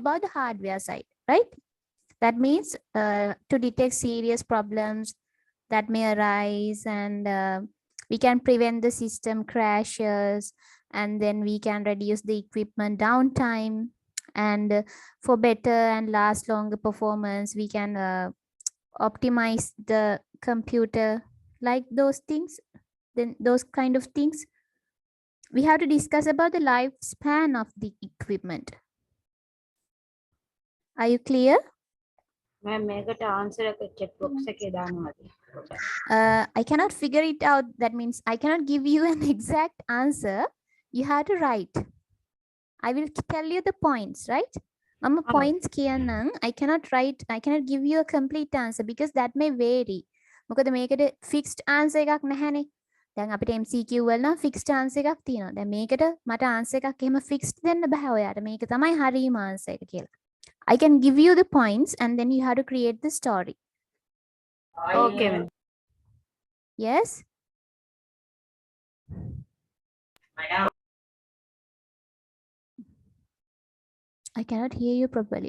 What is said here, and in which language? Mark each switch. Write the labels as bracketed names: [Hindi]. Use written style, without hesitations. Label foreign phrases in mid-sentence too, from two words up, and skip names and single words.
[English] about the hardware side, right? That means to detect serious problems that may arise, and we can prevent the system crashes, and then we can reduce the equipment downtime, and for better and last longer performance, we can optimize the computer, like those things. Then those kind of things we have to discuss about the lifespan of the equipment. Are you clear? Ma'am, [Sinhala] මේකට answer එක [English] chat box [Sinhala] එකේ දානවා. [English] I cannot figure it out. That means I cannot give you an exact answer. You have to write. I will tell you the points, right? I'm a points කියන්නම්. I cannot give you a complete answer because that may vary. [Sinhala] මොකද මේකට [English] fixed answer [Sinhala] එකක් නැහැනේ. දැන් අපිට MCQ වල නම් [English] fixed answer [Sinhala] එකක් තියෙනවා. දැන් මේකට මට answer එකක් එහෙම fixed දෙන්න බෑ ඔයාට. මේක තමයි හරියම answer එක කියලා. [English] I can give you the points and then you have to create the story. Okay, ma'am. Yes? I cannot hear you properly.